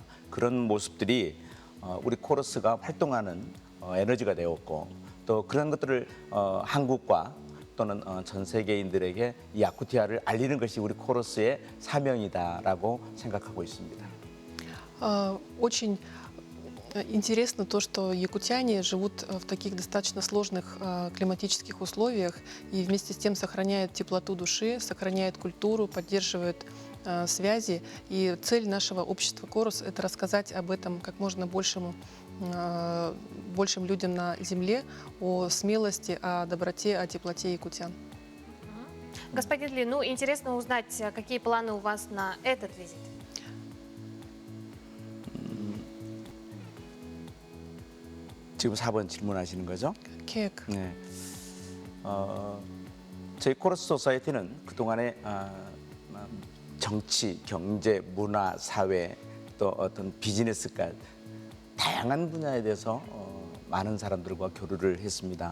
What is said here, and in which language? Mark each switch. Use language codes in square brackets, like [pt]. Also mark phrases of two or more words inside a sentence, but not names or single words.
[ko] 그런 모습들이 우리 코러스가 활동하는 에너지가 되었고 또 그런 것들을 한국과 또는 전 세계인들에게 이 야쿠티아를 알리는 것이 우리 코러스의 사명이다라고 생각하고 있습니다. [ru] Очень интересно то, что якутяне живут в таких достаточно сложных климатических условиях и вместе с тем сохраняют теплоту души, сохраняют культуру, поддерживают связи. И цель нашего общества «Корус» — это рассказать об этом как можно большим людям на земле, о смелости, о доброте, о теплоте якутян. Господин Ли, ну интересно узнать, какие планы у вас на этот визит? [ko] 지금 4번 질문하시는 거죠? 계획. 네. 저희 코러스 소사이티는 그동안에 정치, 경제, 문화, 사회 또 어떤 비즈니스까지 다양한 분야에 대해서 많은 사람들과 교류를 했습니다.